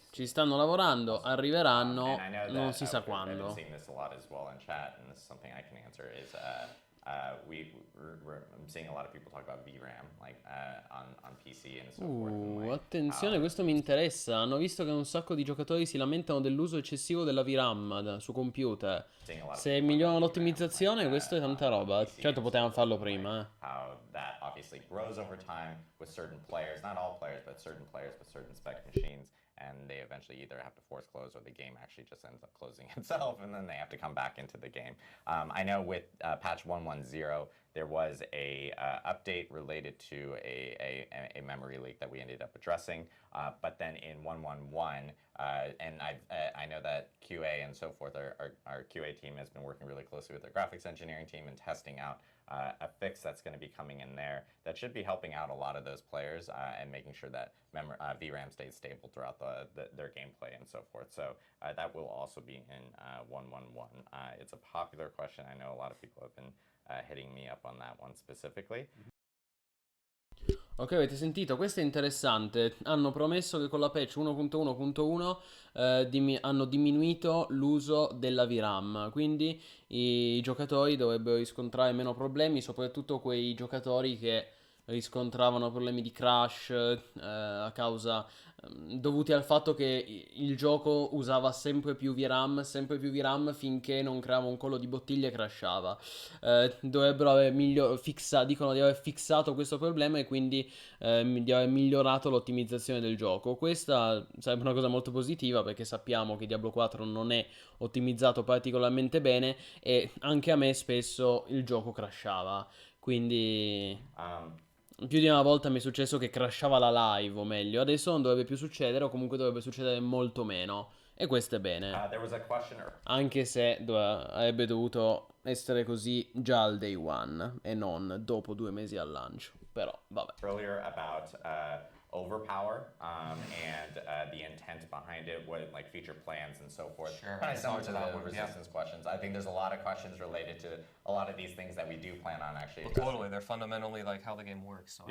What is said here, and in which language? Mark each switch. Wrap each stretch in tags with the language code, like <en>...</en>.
<it>Ci stanno lavorando, arriveranno, non si sa quando.</it> <en>I've seen this a lot as well in chat, and this is something I can answer. Is I'm seeing a lot of people talk about VRAM, like on PC and so forth.</en> <it>Attenzione, questo mi interessa. Hanno visto che un sacco di giocatori si lamentano dell'uso eccessivo della VRAM su computer. Se migliorano l'ottimizzazione, questo è tanta roba. Certo, potevamo farlo prima.</it> <en>How that obviously grows over time with certain players, not all players, but certain players with certain spec machines. And they eventually either have to force close or the game actually just ends up closing itself, and then they have to come back into the game. I know with patch 1.10, there was a update related to a memory leak that we ended up addressing. But then in 1.1.1, and I know that QA and so forth, our QA team has been working really closely with our graphics engineering team and testing out a fix that's going to be coming in there that should be helping out a lot of those players and making sure that VRAM stays stable throughout their gameplay and so forth. So that will also be in 1.1.1. It's a popular question. I know a lot of people have been hitting me up on that one specifically.</en> <it>Ok, avete sentito? Questo è interessante. Hanno promesso che con la patch 1.1.1 hanno diminuito l'uso della VRAM, quindi i giocatori dovrebbero riscontrare meno problemi, soprattutto quei giocatori che riscontravano problemi di crash a causa dovuti al fatto che il gioco usava sempre più VRAM finché non creava un collo di bottiglia e crashava. Dovrebbero aver dicono di aver fissato questo problema e quindi di aver migliorato l'ottimizzazione del gioco. Questa sarebbe una cosa molto positiva perché sappiamo che Diablo 4 non è ottimizzato particolarmente bene e anche a me spesso il gioco crashava. Quindi più di una volta mi è successo che crashava la live, o meglio. Adesso non dovrebbe più succedere, o comunque dovrebbe succedere molto meno. E questo è bene.</it> <en>There was a question</en> <it>Anche se avrebbe dovuto essere così già al day one e non dopo 2 mesi al lancio. Però, vabbè.</it> <en>earlier about overpower and the intent behind it, what like feature plans and so forth. Sure. Kind of similar to the Yeah. resistance questions. I think there's a lot of questions related to a lot of these things that we do plan on actually Well, addressing. totally. They're fundamentally like how the game works, so I</en>